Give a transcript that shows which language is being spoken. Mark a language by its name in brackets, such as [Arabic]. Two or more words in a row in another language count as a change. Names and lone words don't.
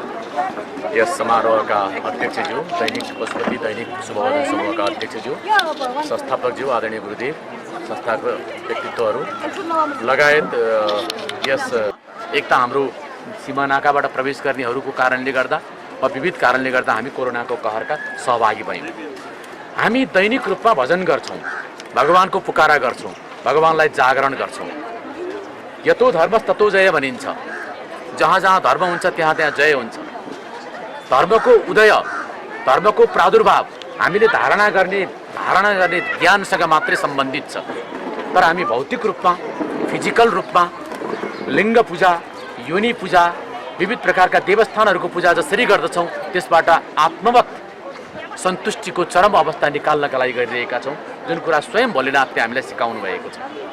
[Nepali] यस समारोहका अध्यक्षज्यू, दैनिक पशुपति दैनिक शुभोदय समूहका अध्यक्षज्यू, संस्थापकज्यू, आदरणीय गुरुदेव, संस्थाको व्यक्तित्वहरू लगायत यस एक त हाम्रो सीमानाकाबाट प्रवेश गर्नेहरूको कारणले गर्दा वा विविध कारणले गर्दा हामी कोरोनाको कहरका सहभागी भयौँ। हामी दैनिक रूपमा भजन गर्छौँ, भगवानको पुकारा गर्छौँ, भगवानलाई जागरण गर्छौँ। [Sanskrit] यतो धर्मस् ततो जय भनिन्छ। [Nepali] जहाँ जहाँ धर्म हुन्छ त्यहाँ त्यहाँ जय हुन्छ। धर्मको उदय, धर्मको प्रादुर्भाव हामीले धारणा गर्ने ज्ञानसँग मात्रै सम्बन्धित छ। तर हामी भौतिक रूपमा, फिजिकल रूपमा लिङ्ग पूजा, योनि पूजा, विविध प्रकारका देवस्थानहरूको पूजा जसरी गर्दछौँ त्यसबाट आत्मवत् सन्तुष्टिको चरम अवस्था निकाल्नका लागि गरिरहेका छौँ, जुन कुरा स्वयं भोलेनाथले हामीलाई सिकाउनु भएको छ।